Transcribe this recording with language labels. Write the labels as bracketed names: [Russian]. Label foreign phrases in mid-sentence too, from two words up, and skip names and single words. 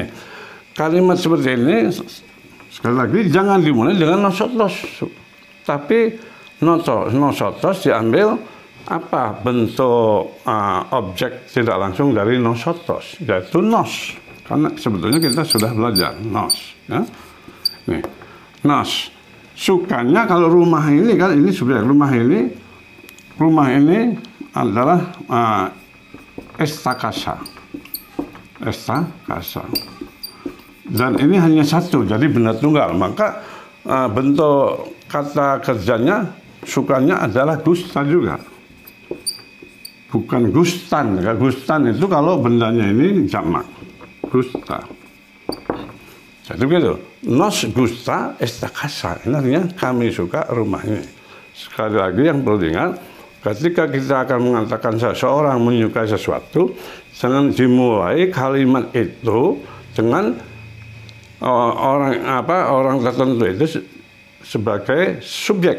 [Indonesian] Kalimat seperti ini sekali lagi jangan dimulai dengan nosotros, tapi nosotros diambil apa bentuk objek tidak langsung dari nosotros, yaitu nos. Karena sebetulnya kita sudah belajar nos, ya. Nih, nos. Sukanya kalau rumah ini kan ini subjek, rumah ini adalah [Spanish] esta casa. [Indonesian] Dan ini hanya satu, jadi benda tunggal. Maka bentuk kata kerjanya, sukanya adalah gusta juga. Bukan gustan. Gustan itu kalau bendanya ini jamak. Gusta. Jadi begitu. [Spanish] Nos gusta esta casa. [Indonesian] Ini artinya kami suka rumah ini. Sekali lagi yang perlu diingat, ketika kita akan mengatakan seseorang menyukai sesuatu, jangan dimulai kalimat itu dengan orang tertentu itu sebagai subjek.